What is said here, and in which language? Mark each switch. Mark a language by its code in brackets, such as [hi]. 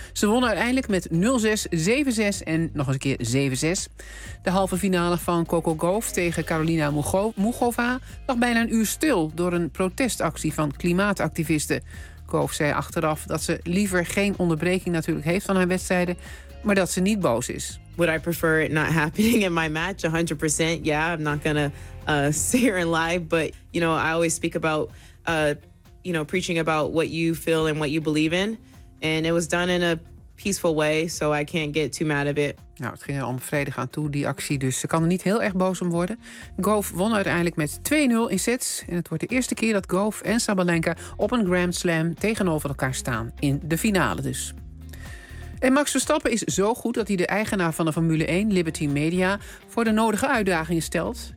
[nl] Ze won uiteindelijk met 0-6, 7-6 en nog eens een keer 7-6. De halve finale van Coco Gauff tegen Carolina Mugova lag bijna een uur stil door een protestactie van klimaatactivisten. Gauff zei achteraf dat ze liever geen onderbreking natuurlijk heeft van haar wedstrijden, maar dat ze niet boos is. [en] Would I prefer it not happening in my match? 100%. Yeah, I'm not gonna sit here and lie. But you know, I always speak about you know, preaching about what you feel and what you believe in. And it was done in a peaceful way, so I can't get too mad at it. [nl] Nou, het ging er om vrede gaan toe, die actie. Dus ze kan er niet heel erg boos om worden. Goff won uiteindelijk met 2-0 in sets. En het wordt de eerste keer dat Goff en Sabalenka op een Grand Slam tegenover elkaar staan. In de finale dus. En Max Verstappen is zo goed dat hij de eigenaar van de Formule 1, Liberty Media, voor de nodige uitdagingen stelt.